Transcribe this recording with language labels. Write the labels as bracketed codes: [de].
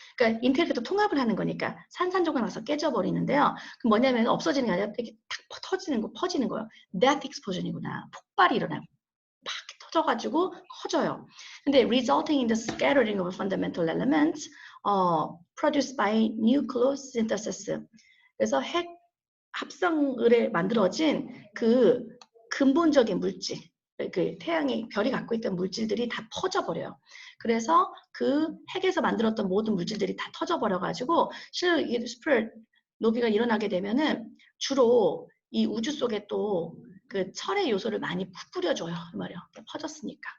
[ko] 그러니까 인테그레이트 통합을 하는 거니까 산산조각 나서 깨져버리는데요. 그 뭐냐면 없어지는 게 아니라 이렇게 탁 퍼지는 거예요. death explosion이구나. 폭발이 일어나요. 막 터져가지고 커져요. [en] 근데 resulting in the scattering of fundamental elements produced by nucleosynthesis. [ko] 그래서 핵 합성을에 만들어진 그 근본적인 물질, 그 태양의 별이 갖고 있던 물질들이 다 터져버려요. 그래서 그 핵에서 만들었던 모든 물질들이 다 터져버려가지고 슈퍼노비가 일어나게 되면은 주로 이 우주 속에 또 그 철의 요소를 많이 뿌려줘요. 그 말이요. 퍼졌으니까.